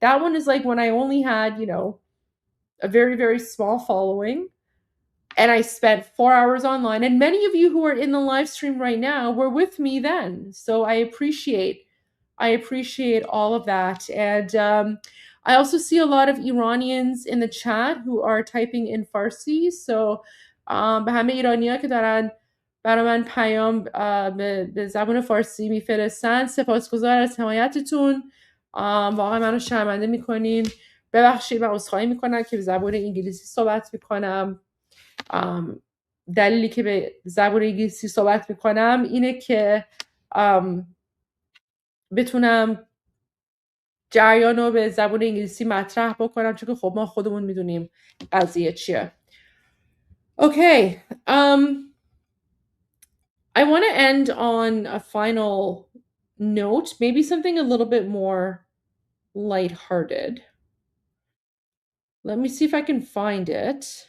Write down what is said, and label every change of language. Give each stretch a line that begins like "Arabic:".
English: That one is like when I only had, a very, very small following. And I spent 4 hours online. And many of you who are in the live stream right now were with me then. So I appreciate all of that. And I also see a lot of Iranians in the chat who are typing in Farsi.
Persian: So به همه ایرانی‌ها که دارن برای من پیام به زبان فارسی میفرستن سپاسگزار از حمایتتون. واقعا منو شرمنده میکنین. ببخشید من عذرخواهی میکنم که به زبان انگلیسی صحبت میکنم. دلیلی که به زبان انگلیسی صحبت میکنم اینه که بتونم جریان رو به زبان انگلیسی مطرح بکنم، چون که خب ما خودمون میدونیم قضیه چیه.
English: Okay, I want to end on a final note, maybe something a little bit more lighthearted. Let me see if I can find it.